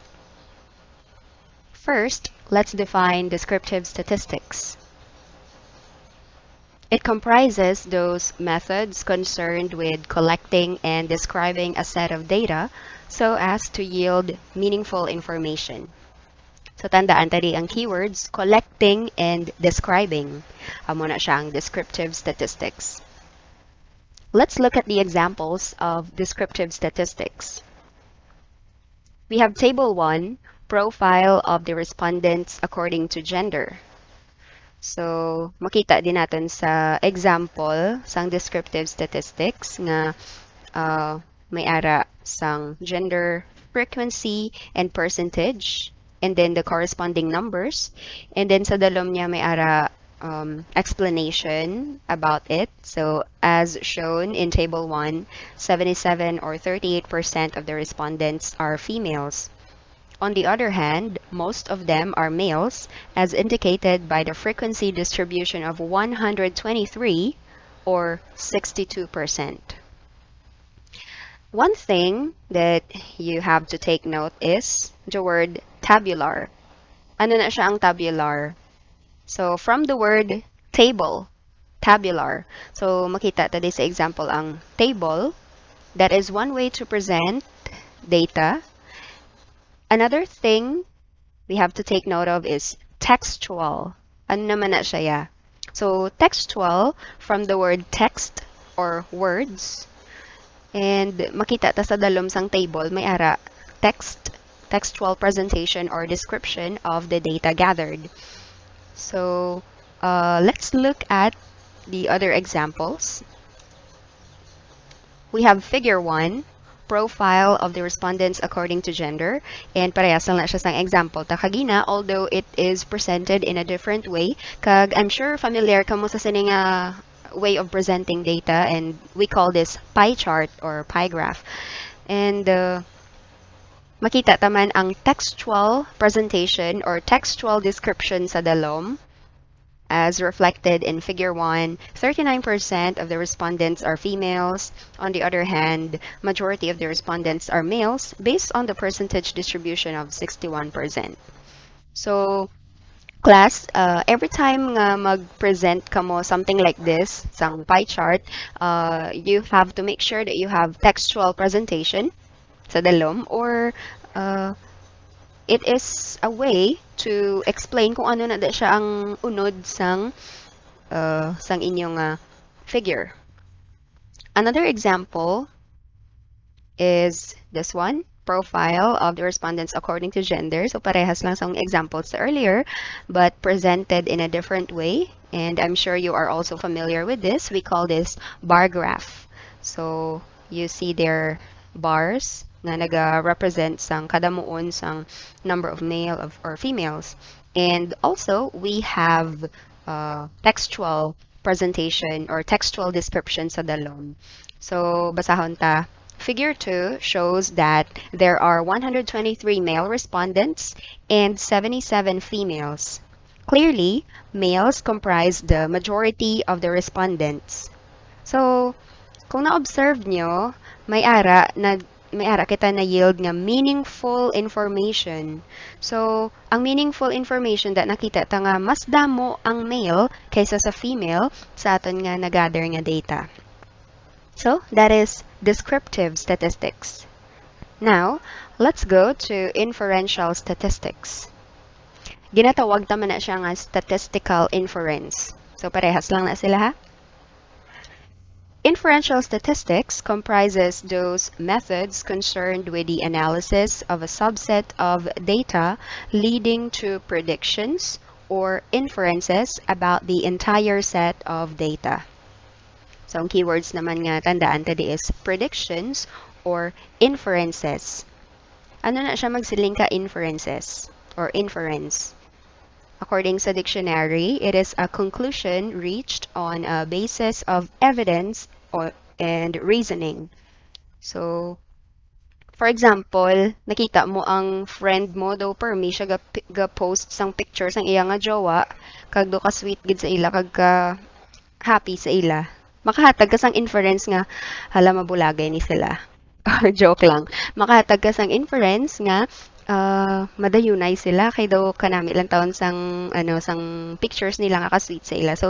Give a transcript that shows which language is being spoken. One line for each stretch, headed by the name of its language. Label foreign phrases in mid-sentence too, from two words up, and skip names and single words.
English: First, let's define descriptive statistics. It comprises those methods concerned with collecting and describing a set of data so as to yield meaningful information.
Hiligaynon: So tandaan tadi ang keywords,
English: collecting and describing.
Hiligaynon: Amo na siya ang descriptive statistics.
English: Let's look at the examples of descriptive statistics. We have Table 1, profile of the respondents according to gender. So,
Hiligaynon: makita din natin sa example sang
English: descriptive statistics
Hiligaynon: nga may ara sang
English: gender, frequency, and percentage, and then the corresponding numbers. And then
Hiligaynon: sa dalom niya may ara
English: explanation about it. So, as shown in Table 1, 77 or 38% of the respondents are females. On the other hand, most of them are males, as indicated by the frequency distribution of 123 or 62%. One thing that you have to take note is the word tabular.
Hiligaynon: Ano na siya ang tabular?
English: So, from the word table, tabular. So,
Hiligaynon: makita tadi sa example ang table.
English: That is one way to present data. Another thing we have to take note of is textual.
Hiligaynon: Ano naman na siya ya?
English: So, textual from the word text or words. And
Hiligaynon: makita ta sa dalom sang
English: table,
Hiligaynon: may ara
English: textual presentation or description of the data gathered. So, let's look at the other examples. We have figure 1, profile of the respondents according to gender, and
Hiligaynon: parehas lang na siya sang example ta kagina,
English: although it is presented in a different way. Kag I'm sure familiar
Hiligaynon: ka mo sa sining
English: way of presenting data, and we call this pie chart or pie graph. And
Hiligaynon: makita taman ang
English: textual presentation or textual description
Hiligaynon: sa dalom.
English: As reflected in figure 1, 39% of the respondents are females. On the other hand, majority of the respondents are males based on the percentage distribution of 61%. So, class, every time
Hiligaynon: nga mag-present ka mo
English: something like this, sang pie chart, you have to make sure that you have textual presentation
Hiligaynon: sa dalom,
English: or it is a way to explain
Hiligaynon: kung ano na da siya ang unod sang inyong figure.
English: Another example is this one, profile of the respondents according to gender. So
Hiligaynon: parehas lang sang
English: examples earlier, but presented in a different way. And I'm sure you are also familiar with this. We call this bar graph. So you see their bars
Hiligaynon: na naga-represent sang kada muon sang
English: number of male or females. And also, we have textual presentation or textual description
Hiligaynon: sa dalom. So, basahon ta.
English: Figure 2 shows that there are 123 male respondents and 77 females. Clearly, males comprise the majority of the respondents. So,
Hiligaynon: kung na-observe nyo, may ara kita na yield nga
English: meaningful information.
Hiligaynon: So, ang
English: meaningful information that
Hiligaynon: nakita ta nga mas damo ang male kaysa sa female sa aton nga nagather nga data.
English: So, that is descriptive statistics. Now, let's go to inferential statistics.
Hiligaynon: Ginatawag ta man na siya nga
English: statistical inference.
Hiligaynon: So, parehas lang na sila ha?
English: Inferential statistics comprises those methods concerned with the analysis of a subset of data leading to predictions or inferences about the entire set of data. So,
Hiligaynon: ang keywords naman nga tandaan tadi is
English: predictions or inferences.
Hiligaynon: Ano na siya magsiling ka
English: inferences or inference? According sa dictionary, it is a conclusion reached on a basis of evidence and reasoning. So, for example,
Hiligaynon: nakita mo ang friend mo daw permi siya ga-post sang picture sang iya nga jowa, kag do ka sweet gid sa ila, kag ka happy sa ila. Makahatag ka sang inference nga, hala mabulagay ni sila. Or joke lang. Makahatag ka sang inference nga, madayunay sila kay daw kanami lang taon sang sang pictures nila nga ka-sweet sa ila.